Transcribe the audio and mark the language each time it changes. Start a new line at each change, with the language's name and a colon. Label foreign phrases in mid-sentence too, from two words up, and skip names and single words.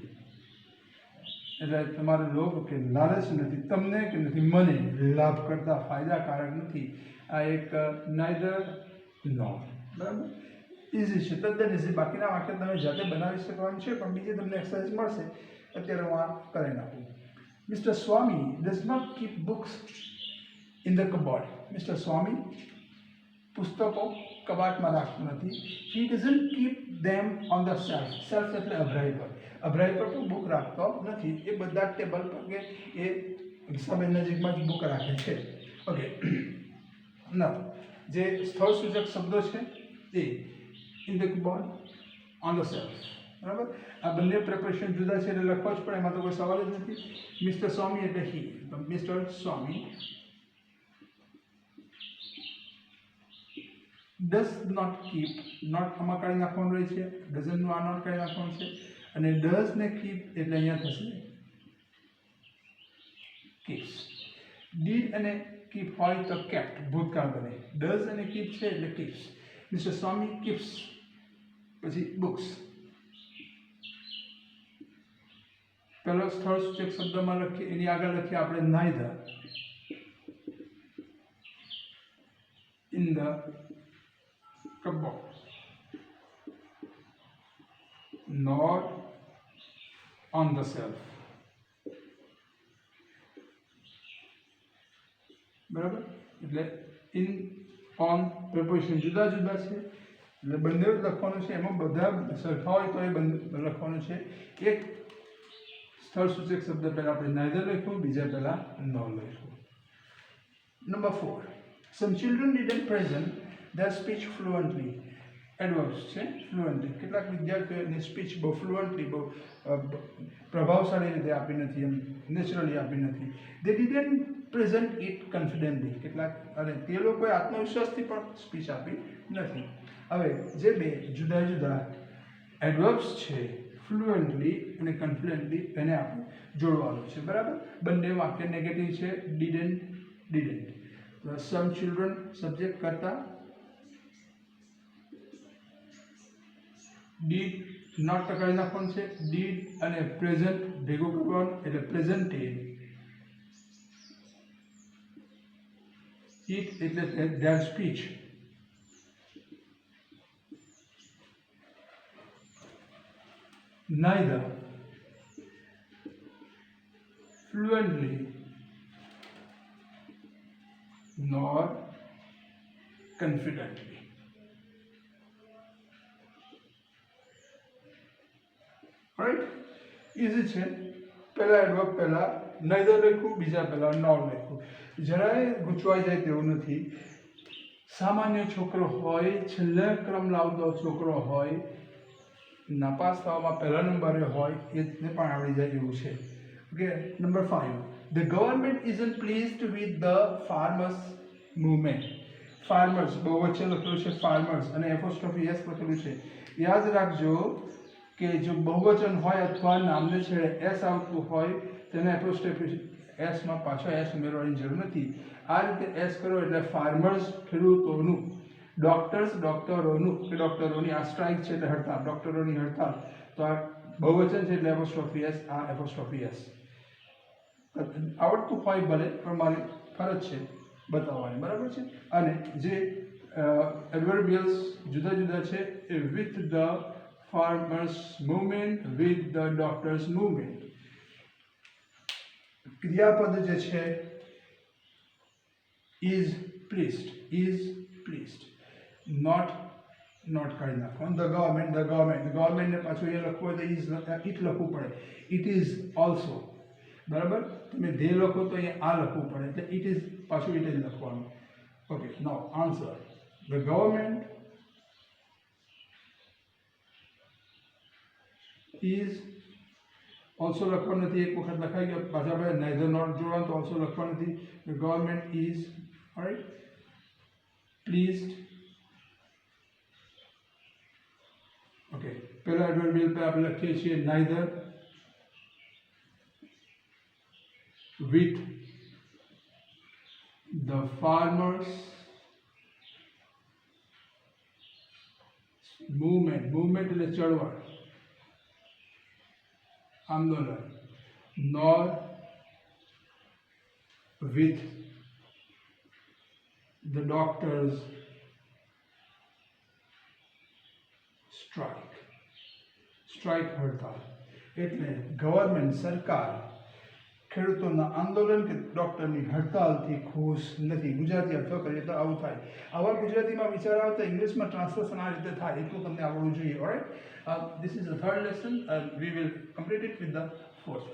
Gujarati: એટલે તમારો લોભ કે લાલચ નથી, તમને કે નથી મને, લાભ કરતા ફાયદાકારક નથી. આ એક
English: neither nor.
Gujarati: બરાબર. ઇઝી છે, તદ્દન ઇઝી. બાકીના વાક્ય તમે જાતે બનાવી શકવાનું છે, પણ બીજી તમને એક્સરસાઇઝ મળશે, અત્યારે હું આ કરી નાખું.
English: Mr. Swami does not keep books in the cupboard.
Gujarati: Mr. Swami પુસ્તકો કબાટમાં રાખતો નથી.
English: He doesn't keep them on the shelf.
Gujarati: Shelf એટલે અભરાઈ પર. અભરાઈ પર તો બુક રાખતો નથી. એ બધા ટેબલ પર કે એ સબે નજીકમાં જ બુક રાખે છે. ઓકે. ના જે સ્થળ સૂચક શબ્દો છે એ
English: in the cupboard, on the shelf.
Gujarati: બરાબર. આ બંને પ્રિપરેશન જુદા છે એટલે લખવા જ પડે, એમાં તો કોઈ સવાલ જ નથી. મિસ્ટર સ્વામી એટલે he. મિસ્ટર સ્વામી
English: does not keep,
Gujarati: not આમાં કાઢી નાખવાનું રહે છે, doesn't નું આ નોટ કાઢી નાખવાનું છે, અને does ને keep એટલે અહીંયા થશે keeps. did અને keep હોય તો kept ભૂતકાળ બને.
English: does અને keep
Gujarati: છે એટલે
English: keeps. Mr. Swami keeps પછી books.
Gujarati: પહેલો સ્થળ સૂચક શબ્દમાં લખીએ, એની આગળ લખીએ આપણે
English: neither in the cupboard nor on the shelf.
Gujarati: બરાબર. એટલે
English: in on
Gujarati: પ્રિપોઝિશન જુદા જુદા છે એટલે બંને લખવાનું છે. એમાં બધા સરખા હોય તો એ બંને લખવાનું છે. એક સ્થળ સૂચક શબ્દ પહેલા આપણે neither લખ્યું, બીજા પહેલા nor લખ્યું.
English: Number 4. Some children didn't present their speech fluently. Adverbs છે fluently.
Gujarati: કેટલાક વિદ્યાર્થીઓની સ્પીચ બહુ ફ્લુઅન્ટલી બહુ પ્રભાવશાળી રીતે આપી નથી, એમ નેચરલી આપી નથી.
English: They didn't present it confidently.
Gujarati: કેટલાક અને તે લોકોએ આત્મવિશ્વાસથી પણ સ્પીચ આપી નથી. હવે જે બે જુદા જુદા એડવર્બ્સ છે ફ્લુઅન્ટલી અને કોન્ફિડન્ટલી, એને આપણે જોડવાનું છે. બરાબર. બંને વાક્ય નેગેટિવ છે.
English: didn't. Some children સબ્જેક્ટ કરતા, did નોટ
Gujarati: કાઢી નાખવાનું છે. did અને પ્રેઝન્ટ ભેગું કરવાનું એટલે પ્રેઝન્ટેડ.
English: it એટલે their speech. neither fluently nor confidently. Right?
Gujarati: Easy છે. પહેલા એડવર્બ પહેલા neither લખ્યું, બીજા પહેલા nor લખ્યું. જરાય ગૂંચવાઈ જાય તેવું નથી. સામાન્ય છોકરો હોય, છેલ્લા ક્રમ લાવતો છોકરો હોય, નાપાસ થવામાં પહેલા નંબરે હોય, એને પણ આવડી જાય એવું છે. ઓકે.
English: Number 5. The government isn't pleased with the farmers movement.
Gujarati: Farmers બહુવચન લખેલું છે farmers અને
English: apostrophe s
Gujarati: લખેલું છે. યાદ રાખજો કે જો બહુવચન હોય અથવા નામને છેડે s આવતું હોય તેને
English: apostrophe s
Gujarati: માં પાછો s ઉમેરવાની જરૂર નથી. આ રીતે s કરો એટલે farmers ખેડૂતોનું, ડોક્ટર્સ ડોક્ટરોનું, કે ડોક્ટરોની, આ સ્ટ્રાઇક છે એટલે હડતાલ, ડોક્ટરોની હડતાલ, તો આ બહુવચન છે એટલે
English: apostrophe s,
Gujarati: આ
English: apostrophe s.
Gujarati: આવડતું હોય ભલે પણ મારી ફરજ છે બતાવવાની. બરાબર છે. અને જે એડવર્બિયલ્સ જુદા જુદા છે એ
English: with the farmers movement, with the doctors movement.
Gujarati: ક્રિયાપદ જે છે
English: is pleased,
Gujarati: not કાઢી નાખવાનું.
English: the government
Gujarati: ને પાછું એ લખવું હોય તો
English: is it
Gujarati: લખવું પડે.
English: it is also.
Gujarati: બરાબર. તમે they લખો તો અહીંયા આ લખવું પડે એટલે
English: it is
Gujarati: પાછું it જ લખવાનું. ઓકે.
English: now answer. the government is also
Gujarati: લખવાનું નથી. એક વખત લખાઈ ગયો, પાછા આપણે
English: neither nor
Gujarati: જોડવાનું તો also લખવાનું નથી.
English: the government is, alright, pleased.
Gujarati: ઓકે. પહેલા એડવર્બિયલ પર આપણે લખીએ છીએ
English: neither with the farmers
Gujarati: movement એટલે ચળવળ, આંદોલન,
English: nor with the doctors strike હડતાલ.
Gujarati: એટલે ગવર્મેન્ટ સરકાર ખેડૂતોના આંદોલન કે ડૉક્ટરની હડતાલથી ખુશ નથી. ગુજરાતી અર્થ કરીએ તો આવું થાય. આવા ગુજરાતીમાં વિચાર આવે તો ઇંગ્લિશમાં ટ્રાન્સલેશન આ રીતે થાય, એટલું તમને આવડવું જોઈએ.
English: Alright, this is the third lesson. We will complete it with the fourth.